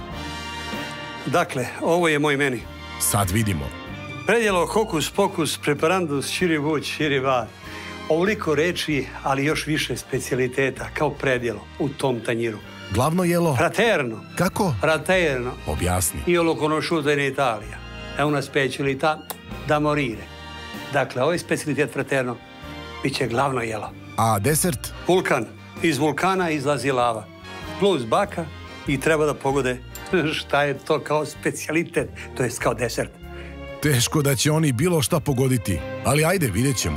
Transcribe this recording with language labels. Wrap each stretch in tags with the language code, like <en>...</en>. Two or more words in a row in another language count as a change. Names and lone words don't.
<sr>Dakle, ovo je moj meni. Sad vidimo. Predjelo hokus pokus, preparandus, čiribu, čiriba. Ovoliko reči, ali još više specijaliteta, kao predjelo u tom tanjiru. Glavno jelo? Fraterno. Kako? Fraterno. Objasni.</sr> <it>Io lo conosciuto in Italia. È una specialità da morire.</it> <sr>Dakle, ovaj specijalitet fraterno bit će glavno jelo. A desert? Vulkan. Iz vulkana izlazi lava. Plus baka i treba da pogode šta je to kao specijalitet, to jest kao desert. Teško da će oni bilo šta pogoditi, ali ajde, vidjet ćemo.</sr>